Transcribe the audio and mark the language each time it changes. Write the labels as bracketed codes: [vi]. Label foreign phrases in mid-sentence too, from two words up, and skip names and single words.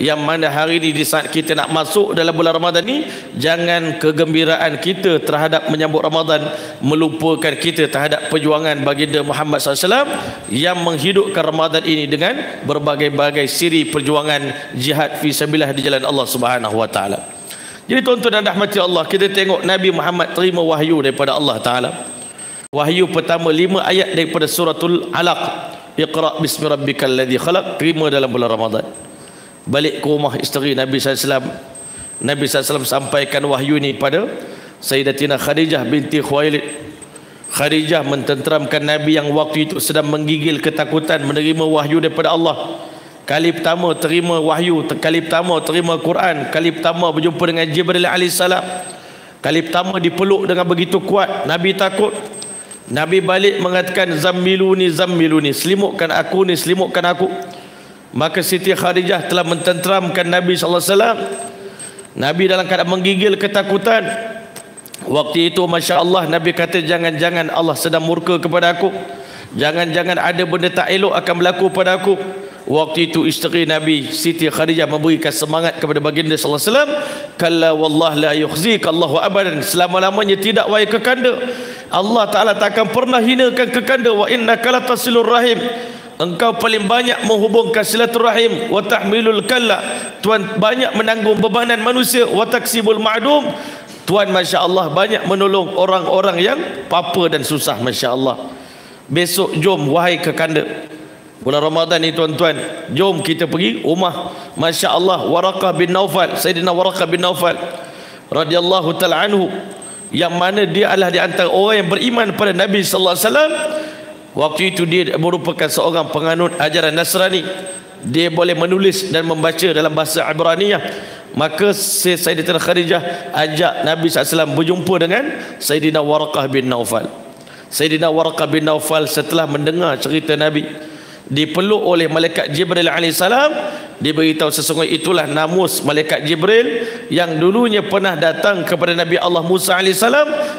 [ms] Yang mana hari ini di saat kita nak masuk dalam bulan Ramadan ni, jangan kegembiraan kita terhadap menyambut Ramadan melupakan kita terhadap perjuangan baginda Muhammad SAW yang menghidupkan Ramadan ini dengan berbagai-bagai siri perjuangan [ar] جهاد في سبيل الله [ms] di jalan [ar] الله سبحانه وتعالى. [ms] Jadi tuan-tuan dan rahmati Allah, kita tengok Nabi Muhammad terima wahyu daripada Allah Taala. Wahyu pertama 5 ayat daripada [ar] سورة العلق, اقرأ باسم ربك الذي خلق, [ms] terima dalam bulan Ramadan. Balik ke rumah isteri Nabi SAW, Nabi SAW sampaikan wahyu ini pada Sayyidatina Khadijah binti Khuwailid. Khadijah mententeramkan Nabi yang waktu itu sedang menggigil ketakutan menerima wahyu daripada Allah. Kali pertama terima wahyu, kali pertama terima Quran, kali pertama berjumpa dengan Jibril alaihissalam, kali pertama dipeluk dengan begitu kuat. Nabi takut. Nabi balik mengatakan [ar] زملوني زملوني, [ms] selimutkan aku ni, selimutkan aku. Maka Siti Khadijah telah mententeramkan Nabi SAW. Nabi dalam keadaan menggigil ketakutan. Waktu itu [ar] ما شاء الله, [ms] Nabi kata jangan-jangan Allah sedang murka kepada aku, jangan-jangan ada benda tak elok akan berlaku pada aku. Waktu itu isteri Nabi Siti Khadijah memberikan semangat kepada baginda [ar] صلى الله عليه وسلم، كلا والله لا يخزيك الله أبدا, [ms] selama-lamanya tidak wahai kekanda, Allah Taala takkan pernah hinakan kekanda. [ar] وإنك لتصل الرحم, [ms] engkau paling banyak menghubungkan silaturahim. [ar] وتحمل الكل, [ms] Tuhan banyak menanggung bebanan manusia. [ar] وتكسب المعدوم, [ms] Tuhan [ar] ما شاء الله [ms] banyak menolong orang-orang yang papa dan susah. [ar] ما شاء الله. [ms] Besok jom wahai kekanda, bulan Ramadan ni tuan-tuan, jom kita pergi rumah [ar] ما شاء الله [ms] Waraqah bin Naufal, Sayyidina Waraqah bin Naufal [ar] رضي الله تعالى عنه, [ms] yang mana dia adalah di antara orang yang beriman pada Nabi [ar] صلى الله عليه وسلم. [ms] Waktu itu dia merupakan seorang penganut ajaran Nasrani. Dia boleh menulis dan membaca dalam bahasa Ibraniyah. Maka Sayyidatina Khadijah ajak Nabi SAW berjumpa dengan Sayyidina Waraqah bin Naufal. Sayyidina Waraqah bin Naufal setelah mendengar cerita Nabi, dipeluk oleh malaikat Jibril alaihissalam, diberitahu sesungguhnya itulah namus malaikat Jibril yang dulunya pernah datang kepada Nabi Allah Musa alaihissalam.